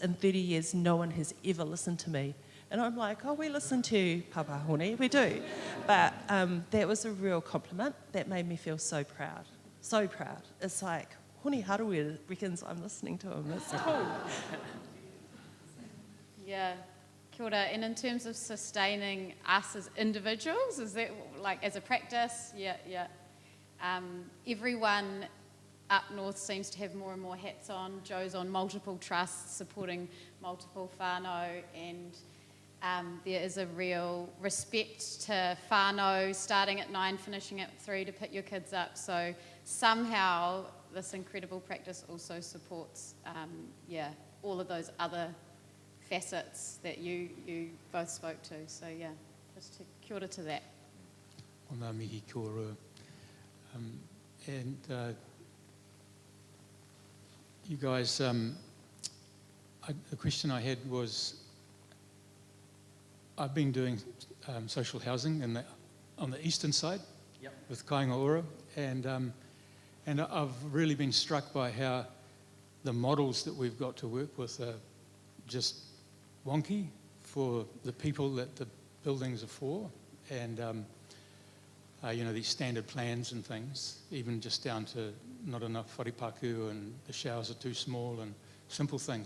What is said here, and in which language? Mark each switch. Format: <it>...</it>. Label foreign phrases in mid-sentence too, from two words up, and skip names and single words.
<en>In 30 years, no one has ever listened to me. And I'm like, oh, we listen to you, Papa Hone, we do. But that was a real compliment. That made me feel so proud. So proud. It's like, Hone Harawira reckons I'm listening to him. That's cool. Yeah.</en> <mi>Kia ora.</mi> <en>And in terms of sustaining us as individuals, is that like as a practice? Yeah. Everyone up north seems to have more and more hats on. Joe's on multiple trusts supporting multiple whānau, and there is a real respect to whānau starting at 9, finishing at 3 to pick your kids up. So somehow this incredible practice also supports all of those other facets that you both spoke to. So yeah, just</en> <mi>kia ora</mi> <en>to that.</en> <mi>Ona mihi kia ora.</mi> <en>You guys, the question I had was, I've been doing social housing on the eastern side with Kaikohe, and I've really been struck by how the models that we've got to work with are just wonky for the people that the buildings are for, and these standard plans and things, even just down to not enough wharipaku and the showers are too small and simple things.</en>